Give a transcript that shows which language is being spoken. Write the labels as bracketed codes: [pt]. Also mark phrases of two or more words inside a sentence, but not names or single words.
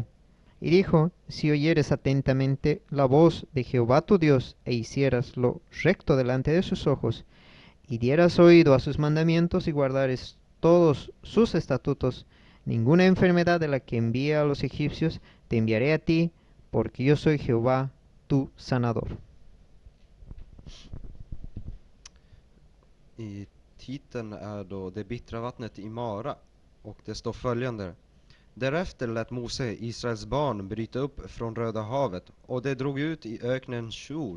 [es] Y dijo, si oyeres atentamente la voz de Jehová tu Dios, e hicieras lo recto delante de sus ojos, y dieras oído a sus mandamientos y guardares todos sus estatutos, ninguna enfermedad de la que envía a los egipcios te enviaré a ti, porque yo soy Jehová tu sanador. [sv] I titeln är då det bittra vattnet i Mara, och det står följande. Därefter lät Mose Israels barn bryta upp från Röda havet, och det drog ut i öknen Shur.